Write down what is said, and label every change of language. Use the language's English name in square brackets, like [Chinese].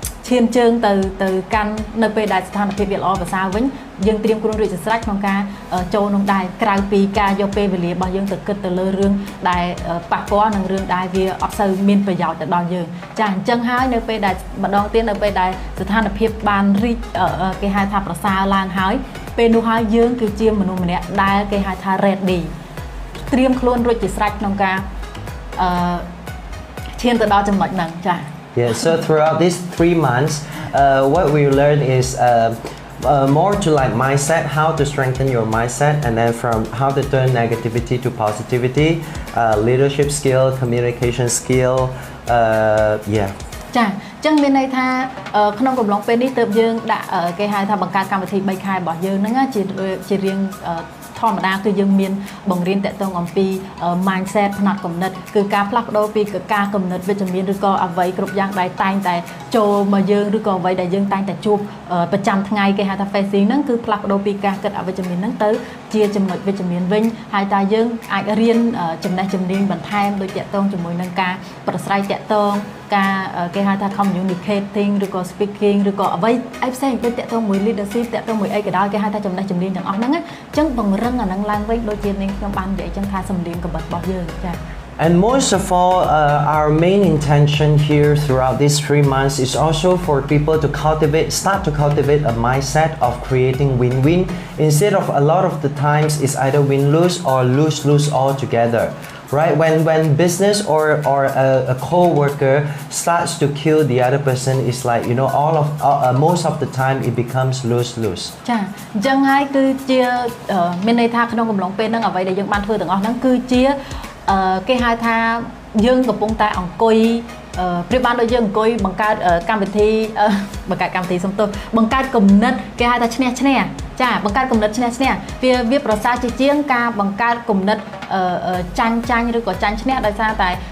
[Khmer] ឈានជើងទៅកាន់នៅពេលដែលស្ថានភាពវាល្អប្រសើរវិញយើងត្រៀមខ្លួនរួចជាស្រេចក្នុងការចូលក្នុងដែរក្រៅពីការយកពេលវេលារបស់យើងទៅគិតទៅលើរឿងដែលប៉ះពាល់នឹងរឿងដែលវាអត់សូវមានប្រយោជន៍ទៅដល់យើងចាអញ្ចឹងហើយនៅពេលដែលម្ដងទៀតនៅពេលដែលស្ថានភាពបានរីកគេហៅថាប្រសើរឡើងហើយពេលនោះហើយយើងគឺជាមនុស្សម្នាក់ដែលគេហៅថា ready ត្រៀមខ្លួនរួចជាស្រេចក្នុងការឈានទៅដល់ចំណុចហ្នឹងចា [English] Yeah, so throughout these 3 months, what we learned is more to like mindset, how to strengthen your mindset, and then from how to turn negativity to positivity, leadership skill, communication skill, yeah. [Khmer] ចាអញ្ចឹងមានន័យថាក្នុងកំឡុងពេលនេះទើបយើងដាក់គេហៅថាបង្កើតកម្មវិធី3ខែរបស់យើងហ្នឹងជារៀងធម្មតាគឺយើងមានបង្រៀនតាក់ទងអំពី mindset ផ្នត់គំនិតគឺការផ្លាស់ប្ដូរពីការគំនិតវិជ្ជមានឬក៏អ្វីគ្រប់យ៉ាងដែលតែងតែចូលមកយើងឬក៏អ្វីដែលយើងតែងតែជួប ប្រចាំថ្ងៃគេហៅថា facing ហ្នឹងគឺផ្លាស់ប្ដូរពីការគិតអវិជ្ជមានហ្នឹងទៅជាចំណុចវិជ្ជមានវិញហើយតើយើងអាចរៀន ចំណេះជំនាញបន្ថែមដូចតាក់ទងជាមួយនឹងការប្រស្រ័យតាក់ទងការគេហៅថា communicating ឬក៏ speaking ឬក៏អ្វី ផ្សេងដូចតាក់ទងមួយ leadership តាក់ទងមួយអីក៏ដោយគេហៅថាចំណេះជំនាញទាំងអស់ហ្នឹងអញ្ចឹងបង្រឹងអាហ្នឹងឡើងវិញដូចជានាងខ្ញុំបាននិយាយអញ្ចឹងថាសម្លេងកំបិតរបស់យើងចា [English] And most of all, our main intention here throughout these 3 months is also for people to start to cultivate a mindset of creating win-win instead of a lot of the times it's either win-lose or lose-lose altogether. Right, when business or a co-worker starts to kill the other person, it's like most of the time it becomes lose-lose. [Khmer] ចាអញ្ចឹងហើយគឺជាមានន័យថាក្នុងកំឡុងពេលហ្នឹងអ្វីដែលយើងបានធ្វើទាំងអស់ហ្នឹងគឺជាគេហៅថាយើងកំពុងតែអង្គុយប្រៀបបានដូចយើងអង្គុយបង្កើតកម្មវិធីសំទោសបង្កើតគំនិតគេហៅថាឈ្នះចាបង្កើតគំនិតឈ្នះវាប្រសើរជាជាងការបង្កើតគំនិតចាញ់ឬក៏ចាញ់ឈ្នះដោយសារតែ